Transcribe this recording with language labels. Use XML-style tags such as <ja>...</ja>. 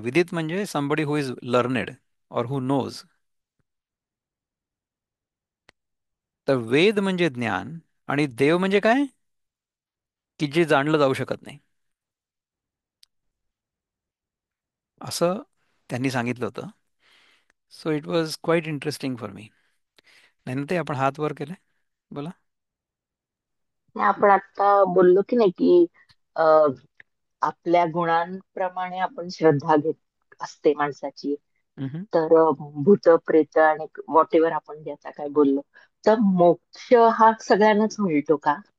<en>विदित म्हणजे somebody who is learned or who knows.</en> <mr>तर वेद म्हणजे ज्ञान, आणि देव म्हणजे काय, की जे जाणलं जाऊ शकत नाही, असं त्यांनी सांगितलं होतं.</mr> <en>So it was quite interesting for me.</en> <mr>नाही ना, ते आपण हात वर केलाय. बोला. नाही, आपण आता बोललो की नाही की अ, आपल्या गुणांप्रमाणे आपण श्रद्धा घेत असते माणसाची. हम्म. तर भूत प्रेत आणि</mr> <en>whatever</en> <mr>आपण जे आता काय बोललो, तर मोक्ष हा सगळ्यांनाच मिळतो का?</mr>